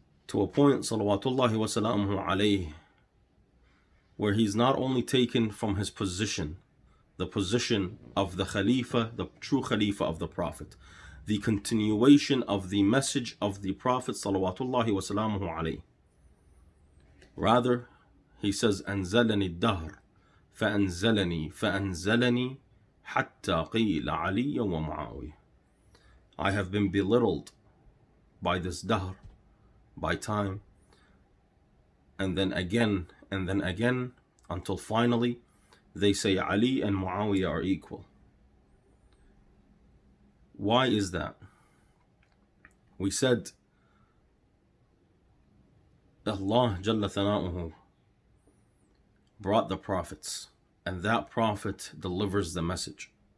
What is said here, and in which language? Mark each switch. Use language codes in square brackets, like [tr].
[en] to a point, salawatullahi wa salamuhu alayhi, where he's not only taken from his position, the position of the Khalifa, the true Khalifa of the Prophet, the continuation of the message of the Prophet salawatullahi wa salamuhu alayhi. Rather, he says, [ar] أنزلني الدهر فأنزلني فأنزلني حتى قيل علي ومعاوية. [en] I have been belittled by this dahr, by time, and then again, until finally they say Ali and Muawiyah are equal. Why is that? We said Allah Jalla Thana'uhu brought the prophets, and that prophet delivers the message.